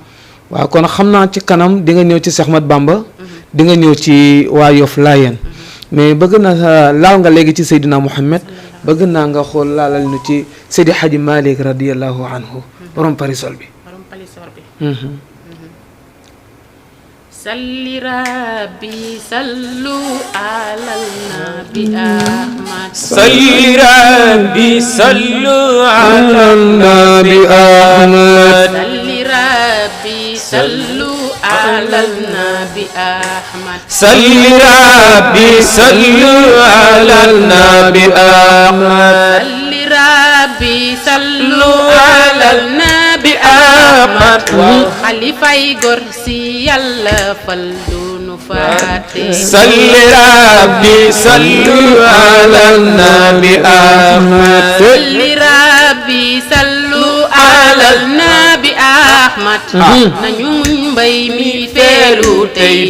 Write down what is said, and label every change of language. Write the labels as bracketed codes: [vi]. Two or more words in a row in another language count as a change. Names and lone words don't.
[wo] waaw kon xam naa ci kanam di nga ñëw ci Cheikh Ahmad Bamba di nga ñëw ci waa Yoff Layeen mais bëgg na laal nga léegi ci Seydina Mouhamed bëgg naa nga xool laalal ñu ci Seydi Hadji Malick [ar] رضي الله عنه [wo] borom parisol bi borom palisor bi [ar] صل ربي صلوا على النبي أحمد صل ربي صلوا على النبي أحمد صل ربي صلوا على النبي أحمد صل ربي صلوا على النبي أحمد صل ربي صلوا على النبي أحمد [wo] xalifay gor si yàlla fal dunu faate [ar] صل ربي صلوا على النبي أحمد صل ربي صلوا على النبي أحمد [wo] nañu mbay mi feelu tey